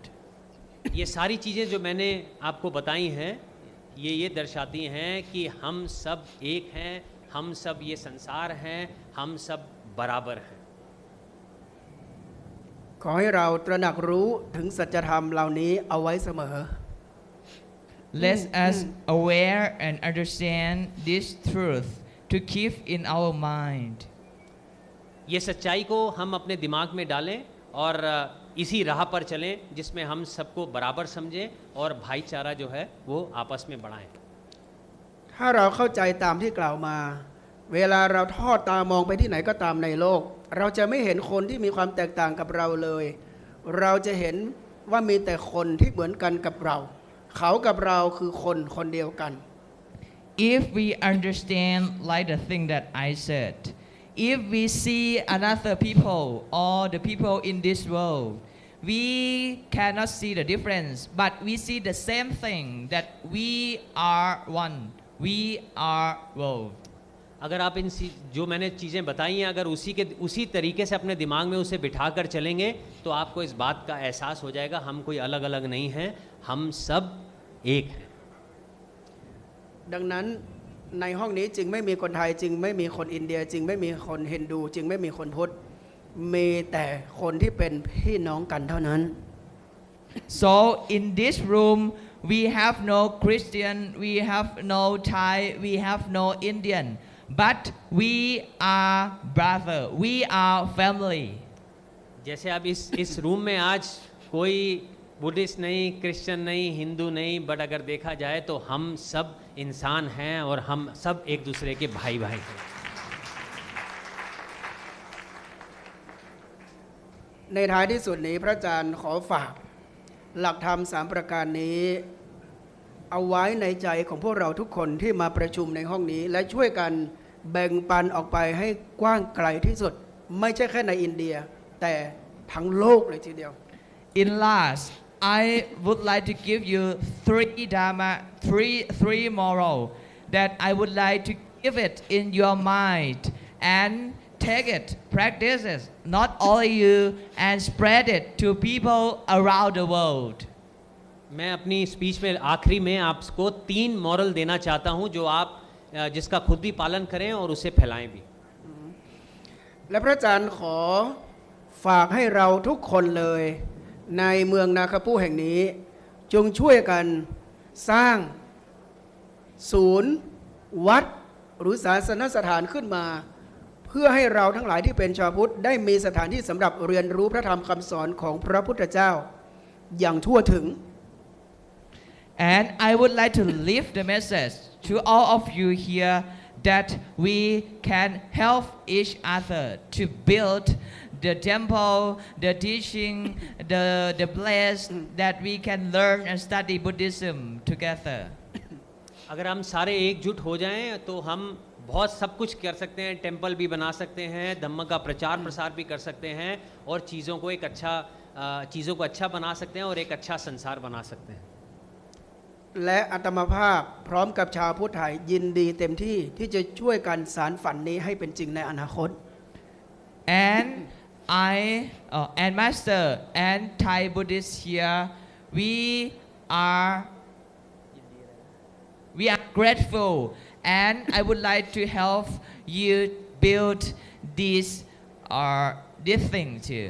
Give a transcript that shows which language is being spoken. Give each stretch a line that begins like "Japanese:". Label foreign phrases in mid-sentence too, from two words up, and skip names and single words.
Hindi: ये सारी चीज़ें जो मैंने आपको बताई हैं ये दर्शाती हैं कि हम सब एक हैं हम सब ये संसार हैं हम सब बराबर हैं
Thai: ขอให้เราตระหนักรู้ถึงสัจธรรมเหล่านี้เอาไว้เสมอ
English: Let us aware and understand this truth to keep in our mind.
Hindi: ये सच्चाई को हम अपने दिमाग में डालें और इसी राह पर चलें जिसमें हम सबको बराबर समझें और भाईचारा जो है वो आपस में बढ़ाएं
Thai: ถ้าเราเข้าใจตามที่กล่าวมาเวลาเราทอดตามองไปที่ไหนก็ตามในโลกเราจะไม่เห็นคนที่มีความแตกต่างกับเราเลยเราจะเห็นว่ามีแต่คนที่เหมือนกันกับเราเขากับเราคือคนคนเดียวกัน
English: If we understand like the thing that I said, if we see another people or the people in this world, we cannot see the difference, but we see the same thing that we are one, we are world.
Hindi: अगर आप इन जो मैंने चीज़ें बताई हैं अगर उसी तरीके से अपने दिमाग में उसे बिठा कर चलेंगे तो आपको इस बात का एहसास हो जाएगा हम कोई अलग अलग नहीं हैं हम सब एक हैं
Thai: ดังนั้นในห้องนี้จึงไม่มีคนไทยจึงไม่มีคนอินเดียจึงไม่มีคนฮินดูจึงไม่มีคนพุทธมีแต่คนที่เป็นพี่น้องกันเท่านั้น
English: So in this room we have no Christian, we have no Thai, we have no Indian, but we are brother, we are family.
Hindi: जैसे अब इस रूम में आज कोई बुद्धिस्ट नहीं क्रिश्चियन नहीं हिंदू नहीं बट अगर देखा जाए तो हम सब इंसान हैं और हम सब एक दूसरे के भाई भाई हैं
Thai: ในท้ายที่สุดนี้พระอาจารย์ขอฝากหลักธรรม3ประการนี้เอาไว้ในใจของพวกเราทุกคนที่มาประชุมในห้องนี้และช่วยกันแบ่งปันออกไปให้กว้างไกลที่สุดไม่ใช่แค่ในอินเดียแต่ทั้งโลกเลยทีเดียว
English: In last, I would like to give you three moral that I would like to give it in your mind and take it, practice it, not only you, and spread it to people around the world.
Hindi: मैं अपनी स्पीच में आखिरी में आपको 3 मॉरल देना चाहता हूं जो आप जिसका खुद भी पालन करें और उसे फैलाएं भी
Thai: และพระอาจารย์ขอฝากให้เราทุกคนเลยในเมืองนาคาปูแห่งนี้จงช่วยกันสร้างศูนย์วัดหรือศาสนสถานขึ้นมา เพื่อให้เราทั้งหลายที่เป็นชาวพุทธได้มีสถานที่สำหรับเรียนรู้พระธรรมคำสอนของพระพุทธเจ้าอย่างทั่วถึง
English: And I would like to leave the message to all of you here that we can help each other to build the temple, the teaching, the place that we can learn and study Buddhism together.
Hindi: अगर हम सारे एकजुट हो जाएं तो हम बहुत सब कुछ कर सकते हैं, टेंपल भी बना सकते हैं, धम्म का प्रचार प्रसार भी कर सकते हैं और चीज़ों को अच्छा बना सकते हैं और एक अच्छा संसार बना सकते हैं.
Thai: และอาตมาภาพพร้อมกับชาวพุทธไทยยินดีเต็มที่ที่จะช่วยกันสานฝันนี้ให้เป็นจริงในอนาคต
English: And and Master and Thai Buddhists here, we are grateful, and I would like to help you build this thing too.